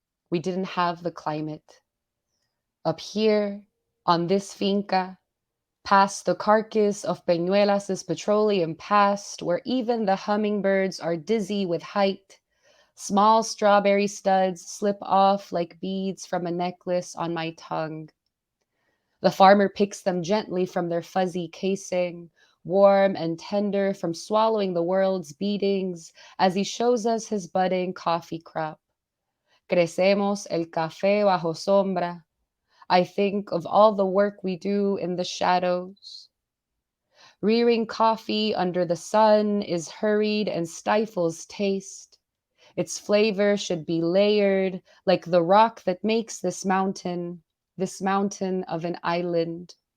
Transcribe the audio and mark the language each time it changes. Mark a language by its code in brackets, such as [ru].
[en] We didn't have the climate. Up here, on this finca, past the carcass of Peñuelas' petroleum past, where even the hummingbirds are dizzy with height, small strawberry studs slip off like beads from a necklace on my tongue. The farmer picks them gently from their fuzzy casing, warm and tender from swallowing the world's beatings, as he shows us his budding coffee crop. [es] Crecemos el café bajo sombra. [en] I think of all the work we do in the shadows. Rearing coffee under the sun is hurried and stifles taste. Its flavor should be layered like the rock that makes this mountain of an island.